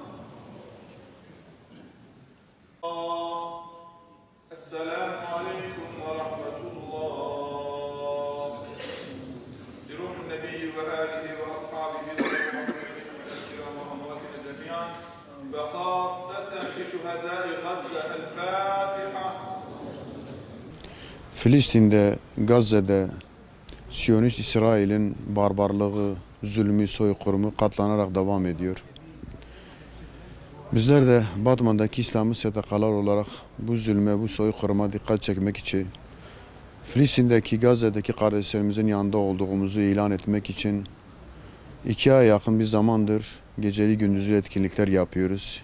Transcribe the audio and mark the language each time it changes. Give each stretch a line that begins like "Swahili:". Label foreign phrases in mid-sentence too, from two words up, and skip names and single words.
Arabic: السلام عليكم ورحمة الله. لروح النبي وآله وأصحابه وأمواتنا جميعا، وخاصة لشهداء غزة. الفاتحة.
Turkish: Filistin'de, Gazze'de Siyonist İsrail'in barbarlığı, zulmü, soykırımı katlanarak devam ediyor. Bizler de Batman'daki İslami STK'lar olarak bu zulme, bu soykırıma dikkat çekmek için, Filistin'deki, Gazze'deki kardeşlerimizin yanında olduğumuzu ilan etmek için 2 aya yakın bir zamandır geceli gündüzlü etkinlikler yapıyoruz.